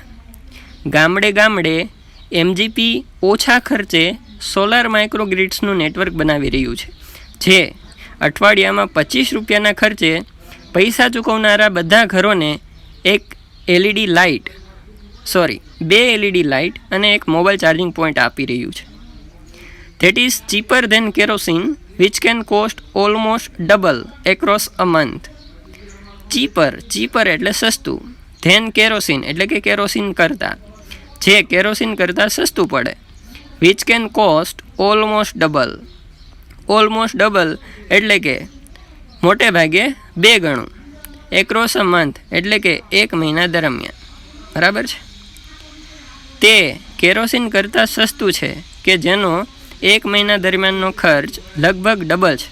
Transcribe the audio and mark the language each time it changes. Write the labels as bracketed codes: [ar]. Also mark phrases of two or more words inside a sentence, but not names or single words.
[gu] ગામડે ગામડે MGP ઓછા ખર્ચે સોલાર માઇક્રોગ્રીડ્સનું નેટવર્ક બનાવી રહ્યું છે, જે અઠવાડિયામાં 25 રૂપિયાના ખર્ચે પૈસા ચૂકવનારા બધા ઘરોને બે LED લાઇટ અને એક [en] mobile charging point [gu] આપી રહ્યું છે. [en] that is cheaper than kerosene which can cost almost double across a month. [gu] ચીપર એટલે સસ્તું, [en] than kerosene [gu] એટલે કે કેરોસીન કરતાં, જે કેરોસીન કરતાં સસ્તું પડે. [en] which can cost almost double [gu] એટલે કે મોટે ભાગે 2 ગણું. [en] across a month [gu] એટલે કે 1 મહિના દરમિયાન, બરાબર છે. તે કેરોસીન કરતાં સસ્તું છે કે જેનો 1 મહિના દરમિયાનનો ખર્ચ લગભગ ડબલ છે.